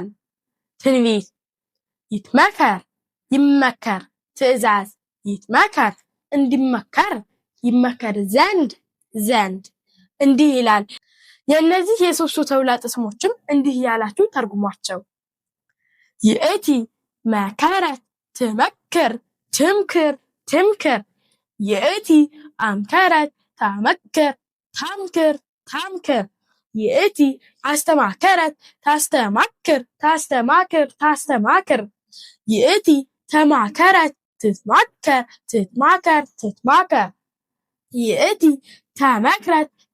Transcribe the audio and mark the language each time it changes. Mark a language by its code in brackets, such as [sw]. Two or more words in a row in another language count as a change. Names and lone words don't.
[am] ትንቢት ይትመከር ይመከር ትእዛዝ ይትመከር እንዲመከር ይመከር ዘንድ እንዲህ ይላል። የእነዚህ የሶስቱ ተውላጠ ስሞችም እንዲህ ያላችሁ ተርጉሟቸው። [gez] ይእቲ መከረት ትመክር ትምክር ይእቲ አምከረት ታመክር ታምክር ይእቲ አስተማከረት ታስተማክር ይእቲ ተማከረት ትትማከር ይእቲ ተመክረት